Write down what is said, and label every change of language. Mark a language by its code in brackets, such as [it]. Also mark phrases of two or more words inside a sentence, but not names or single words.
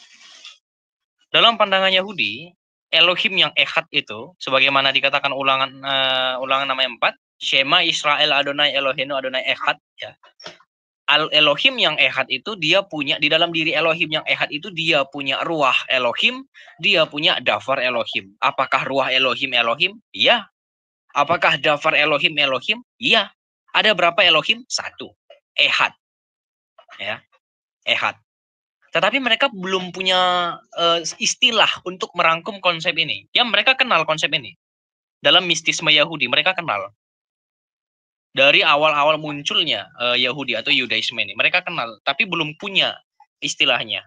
[id] Dalam pandangan Yahudi, Elohim yang Echad itu, sebagaimana dikatakan ulangan namanya 4, [he] שמע ישראל אדוני אלוהינו אדוני אחד, [id] ya. Elohim yang Echad itu dia punya, di dalam diri Elohim yang Echad itu dia punya [he] רוח אלוהים, [id] dia punya [he] דבר אלוהים. Apakah רוח אלוהים אלוהים? [id] Iya. [he] Apakah דבר אלוהים אלוהים? [id] Iya. Ada berapa Elohim? 1. Echad. Ya. Echad. Tetapi mereka belum punya istilah untuk merangkum konsep ini. Ya, mereka kenal konsep ini. Dalam mistisme Yahudi, mereka kenal. Dari awal-awal munculnya Yahudi atau Yudaisme ini, mereka kenal, tapi belum punya istilahnya.